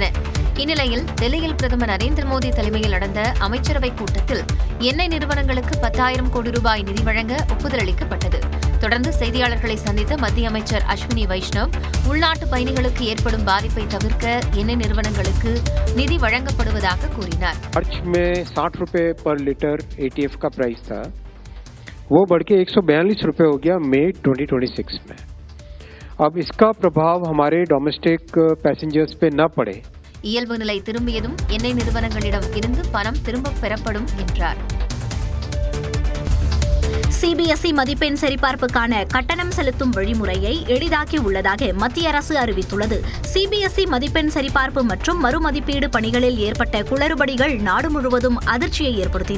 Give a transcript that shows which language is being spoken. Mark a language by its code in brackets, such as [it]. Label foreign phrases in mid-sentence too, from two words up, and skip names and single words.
[ta] இந்நிலையில் டெல்லியில் பிரதமர் நரேந்திர மோடி தலைமையில் நடந்த அமைச்சரவைக் கூட்டத்தில் எண்ணெய் நிறுவனங்களுக்கு 10,000 கோடி ரூபாய் நிதி வழங்க ஒப்புதல் அளிக்கப்பட்டது. தொடர்ந்து செய்தியாளர்களை சந்தித்த மத்திய அமைச்சர் அஸ்வினி வைஷ்ணவ், உள்நாட்டு பயணிகளுக்கு ஏற்படும் பாதிப்பை தவிர்க்க எண்ணெய் நிறுவனங்களுக்கு நிதி வழங்கப்படுவதாக கூறினார். [hi] मार्च में 60 रुपए पर लीटर ATF का प्राइस था, वो बढ़ के 142 रुपए हो गया मई 2026 में. अब इसका प्रभाव हमारे [en] domestic passengers [hi] पे न पड़े. [ta] இயல்பு நிலை திரும்பியதும் எண்ணெய் நிறுவனங்களிடம் இருந்து பணம் திரும்பப் பெறப்படும் என்றார். சிபிஎஸ்இ மதிப்பெண் சரிபார்ப்புக்கான கட்டணம் செலுத்தும் வழிமுறையை எளிதாக்கி உள்ளதாக மத்திய அரசு அறிவித்துள்ளது. சிபிஎஸ்இ மதிப்பெண் சரிபார்ப்பு மற்றும் மறுமதிப்பீடு பணிகளில் ஏற்பட்ட குளறுபடிகள் நாடு முழுவதும் அதிர்ச்சியை ஏற்படுத்தின.